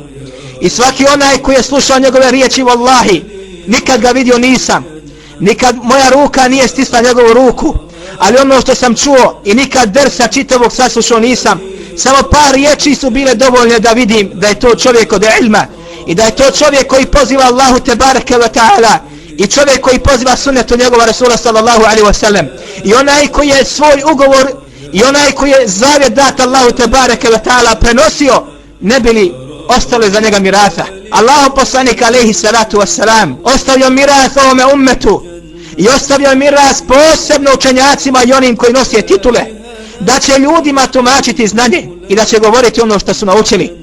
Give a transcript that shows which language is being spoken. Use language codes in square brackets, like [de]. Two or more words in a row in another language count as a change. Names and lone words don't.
[bs] I svaki onaj koji je slušao njegove riječi, wallahi, nikad ga vidio nisam, nikad moja ruka nije stisla njegovu ruku, ali ono što sam čuo i nikad dersa čitavog saslušao nisam, samo par riječi su bile dovoljne da vidim da je to čovjek od ilma i da je to čovjek koji poziva Allahu [ar] تبارك وتعالى [bs] i čovjek koji poziva sunnetu njegova Rasula [ar] صلى الله عليه وسلم, [bs] i onaj koji je svoj ugovor i onaj koji je zavjet dat Allahu [ar] تبارك وتعالى [bs] prenosio, ne bili ostali za njega mirasa. Allahu poslanik [ar] عليه الصلاة والسلام [bs] ostavio miras ovome ummetu i ostavio miras posebno učenjacima i onim koji nosije titule, da će ljudima tumačiti znanje i da će govoriti ono što su naučili.